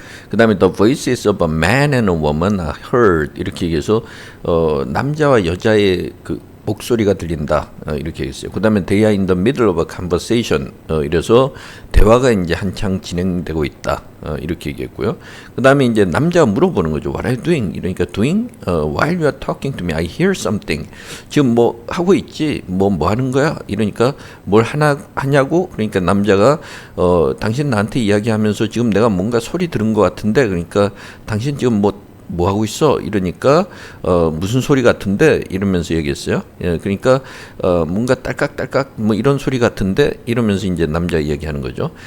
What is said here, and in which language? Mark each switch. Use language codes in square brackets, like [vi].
[ko] 그 다음에 [en] the voices of a man and a woman are heard [ko] 이렇게 얘기해서 남자와 여자의 목소리가 들린다 이렇게 얘기했어요. 그 다음에 [en] they are in the middle of a conversation [ko] 이래서 대화가 이제 한창 진행되고 있다 이렇게 얘기했고요. 그 다음에 이제 남자가 물어보는 거죠. [en] What are you doing? [ko] 이러니까 [en] doing while you are talking to me, I hear something. [ko] 지금 뭐 하고 있지? 뭐 하는 거야? 이러니까 뭘 하냐고? 그러니까 남자가 당신 나한테 이야기하면서 지금 내가 뭔가 소리 들은 것 같은데 그러니까 당신 지금 뭐 하고 있어? 이러니까 무슨 소리 같은데 이러면서 얘기했어요. 예, 그러니까 뭔가 딸깍딸깍 뭐 이런 소리 같은데 이러면서 이제 남자 이야기하는 거죠.